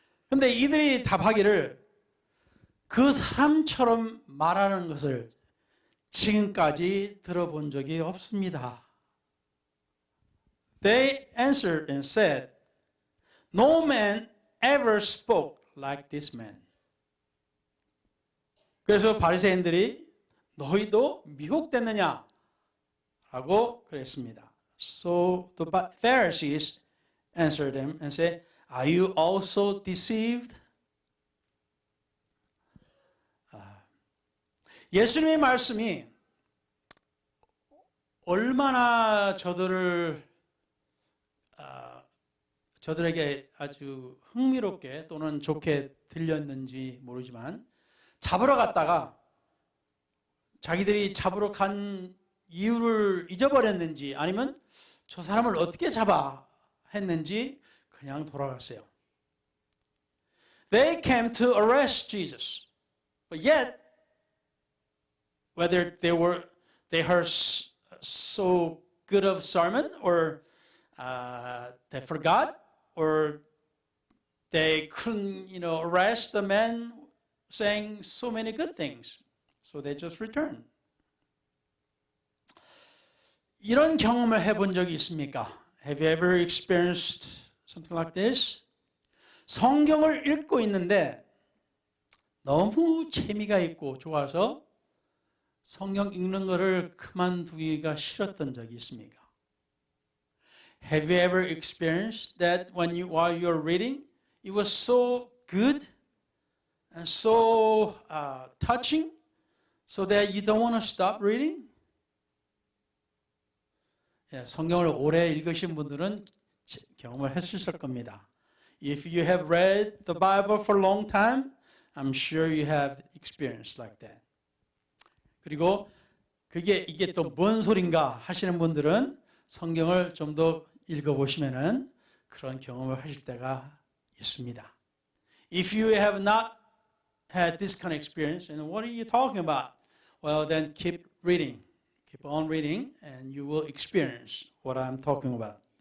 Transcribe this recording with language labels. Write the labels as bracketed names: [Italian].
[Korean] 근데 이들이 답하기를 그 사람처럼 말하는 것을 지금까지 들어본 적이 없습니다. [English] They answered and said, "No man ever spoke like this man." [Korean] 그래서 바리새인들이 너희도 미혹됐느냐? 라고 그랬습니다. [English] So the Pharisees answered them and said, "Are you also deceived?" [Korean] 예수님의 말씀이 얼마나 저들에게 아주 흥미롭게 또는 좋게 들렸는지 모르지만 잡으러 갔다가 자기들이 잡으러 간 이유를 잊어버렸는지 아니면 저 사람을 어떻게 잡아 했는지 그냥 돌아갔어요. [English] They came to arrest Jesus, but yet whether they heard so good of sermon or they forgot or they couldn't, arrest the man saying so many good things. So they just returned. [Korean] 이런 경험을 해본 적이 있습니까? [English] Have you ever experienced something like this? [Korean] 성경을 읽고 있는데 너무 재미가 있고 좋아서 성경 읽는 거를 그만두기가 싫었던 적이 있습니까? [English] Have you ever experienced that while you're reading, it was so good and so touching, so that you don't want to stop reading? [Korean] 예, 성경을 오래 읽으신 분들은 경험을 했을 겁니다. [English] If you have read the Bible for a long time, I'm sure you have experienced like that. [Korean] 그리고 이게 또 뭔 소린가 하시는 분들은 성경을 좀 더 읽어보시면은 그런 경험을 하실 때가 있습니다. [English] If you have not had this kind of experience, and what are you talking about? Well, then keep reading. Keep on reading, and you will experience what I'm talking about.